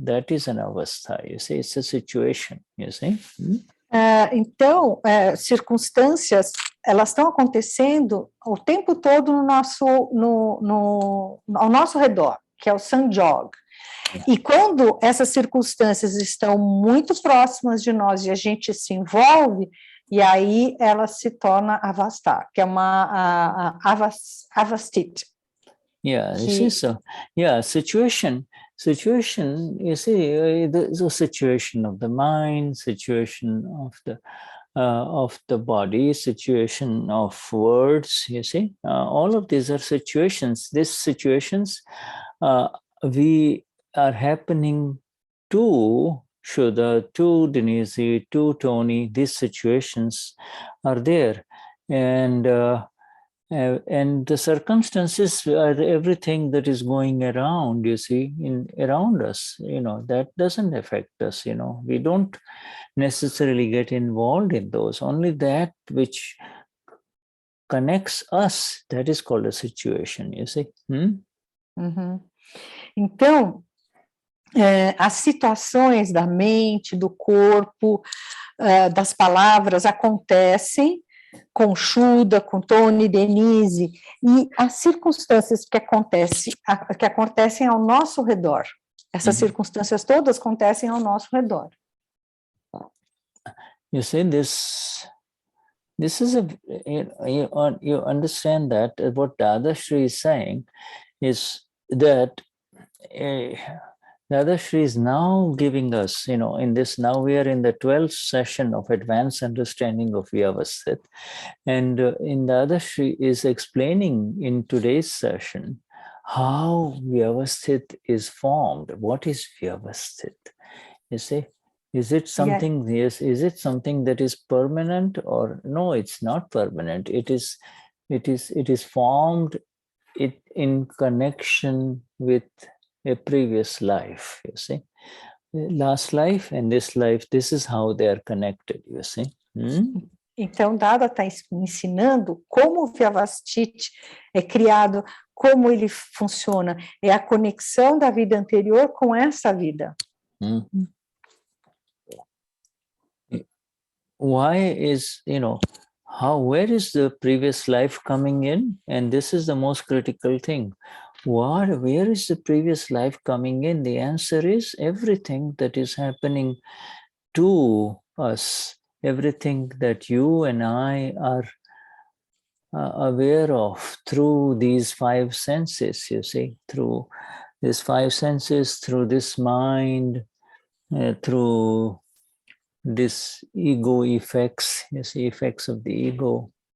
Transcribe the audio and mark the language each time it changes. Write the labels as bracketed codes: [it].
[en] That is an avastha, you see, it's a situation, you see. [pt] Então, circunstâncias, elas estão acontecendo o tempo todo ao nosso redor, que é o sanjog. E quando essas circunstâncias estão muito próximas de nós e a gente se envolve, e aí ela se torna avastha, que é uma avasthit. [en] Yeah, you see, so yeah, situation, you see, the situation of the mind, situation of the body, situation of words, you see, all of these are situations. These situations we are happening to Shuddha, to Denize, to Tony. These situations are there, and the circumstances are everything that is going around, you see, around us, that doesn't affect us, we don't necessarily get involved in those. Only that which connects us, that is called a situation, you see. Uhum. [pt] Então, as situações da mente, do corpo, das palavras acontecem com Shuddha, com Tony, Denize, e as circunstâncias que acontecem ao nosso redor. Essas circunstâncias todas acontecem ao nosso redor. [en] You see, this is you understand that what Dadashri is saying is that Dadashri is now giving us, in this, now we are in the 12th session of advanced understanding of Vyavasthit. And in Dadashri is explaining in today's session how Vyavasthit is formed. What is Vyavasthit? You see, is it something, yes, is it something that is permanent, or no, it's not permanent. It is formed in connection with a previous life, you see. Last life and this life, this is how they are connected, you see. [pt] Então, Dada está ensinando como o Vyavasthit é criado, como ele funciona. É a conexão da vida anterior com essa vida. [en] Why is, where is the previous life coming in? And this is the most critical thing. Where is the previous life coming in? The answer is everything that is happening to us, everything that you and I are aware of through these five senses, you see, through these five senses, through this mind, through this ego effects, you see, effects of the ego,